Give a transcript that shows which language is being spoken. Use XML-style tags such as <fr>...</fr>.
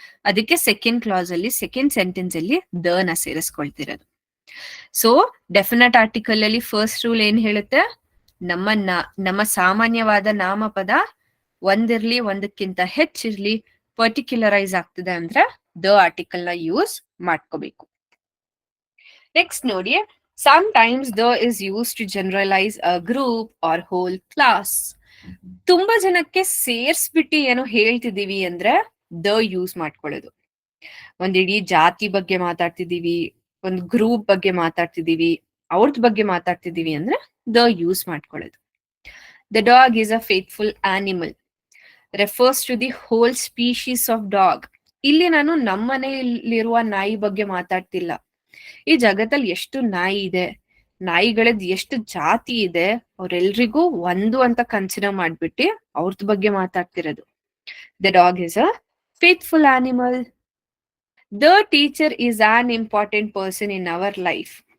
<kn>ಅದಕ್ಕೆ second class ಅಲ್ಲಿ, second sentence ಅಲ್ಲಿ ದ ನ ಸೇರಿಸ್ಕೊಳ್ತಿರೋದು. ಸೊ ಡೆಫಿನೆಟ್ ಆರ್ಟಿಕಲ್ ಅಲ್ಲಿ ಫಸ್ಟ್ ರೂಲ್ ಏನ್ ಹೇಳುತ್ತೆ? ನಮ್ಮ ಸಾಮಾನ್ಯವಾದ ನಾಮಪದ ಒಂದಿರ್ಲಿ ಒಂದಕ್ಕಿಂತ ಹೆಚ್ಚಿರ್ಲಿ ಪರ್ಟಿಕ್ಯುಲರೈಸ್ ಆಗ್ತಿದೆ ಅಂದ್ರೆ ದ ಆರ್ಟಿಕಲ್ ನ ಯೂಸ್ ಮಾಡ್ಕೋಬೇಕು.</kn> <en>Next ನೋಡಿ, sometimes the is used to generalize a group or whole class.</en> <kn>ತುಂಬಾ ಜನಕ್ಕೆ ಸೇರ್ಸ್ಬಿಟ್ಟು ಏನೋ ಹೇಳ್ತಿದೀವಿ ಅಂದ್ರೆ ದ ಯೂಸ್ ಮಾಡ್ಕೊಳ್ಳೋದು. ಒಂದ್ ಇಡೀ ಜಾತಿ ಬಗ್ಗೆ ಮಾತಾಡ್ತಿದೀವಿ, ಒಂದ್ ಗ್ರೂಪ್ ಬಗ್ಗೆ ಮಾತಾಡ್ತಿದೀವಿ, ಅವ್ರದ್ ಬಗ್ಗೆ ಮಾತಾಡ್ತಿದೀವಿ ಅಂದ್ರೆ ದ ಯೂಸ್ ಮಾಡ್ಕೊಳ್ಳೋದು.</kn> <en>The dog is a faithful animal refers to the whole species of dog.</en> <kn>ಇಲ್ಲಿ ನಾನು ನಮ್ಮನೆಯಲ್ಲಿರುವ ನಾಯಿ ಬಗ್ಗೆ ಮಾತಾಡ್ತಿಲ್ಲ. ಈ ಜಗತ್ತಲ್ಲಿ ಎಷ್ಟು ನಾಯಿ ಇದೆ, ನಾಯಿಗಳದ್ ಎಷ್ಟು ಜಾತಿ ಇದೆ, ಅವ್ರೆಲ್ರಿಗೂ ಒಂದು ಅಂತ ಕನ್ಸಿಡರ್ ಮಾಡ್ಬಿಟ್ಟು ಅವ್ರದ್ ಬಗ್ಗೆ ಮಾತಾಡ್ತಿರೋದು.</kn> <en>The dog is a faithful animal. The teacher is an important person in our life.</en>